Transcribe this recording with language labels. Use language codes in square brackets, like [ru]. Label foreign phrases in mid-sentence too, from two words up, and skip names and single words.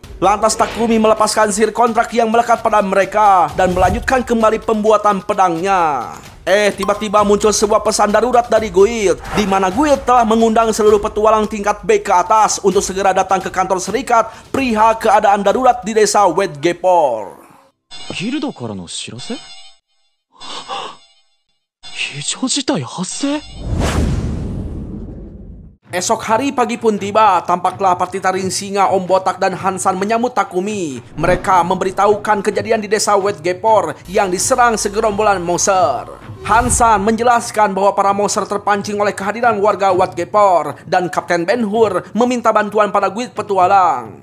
[id] Lantas Takumi melepaskan sihir kontrak yang melekat pada mereka dan melanjutkan kembali pembuatan pedangnya. Tiba-tiba muncul sebuah pesan darurat dari Guild, di mana Guild telah mengundang seluruh petualang tingkat B ke atas untuk segera datang ke kantor serikat perihal keadaan darurat di desa Wedgepor. [ja] ギルドからの知らせ？異常事態発生？ [id] Esok hari pagi pun tiba, tampaklah parti taring singa, Om Botak dan Hansan menyambut Takumi. Mereka memberitahukan kejadian di desa Wedgepor yang diserang segerombolan monster. Hansan menjelaskan bahwa para monster terpancing oleh kehadiran warga Wedgepor dan Kapten Ben Hur meminta bantuan pada guild petualang.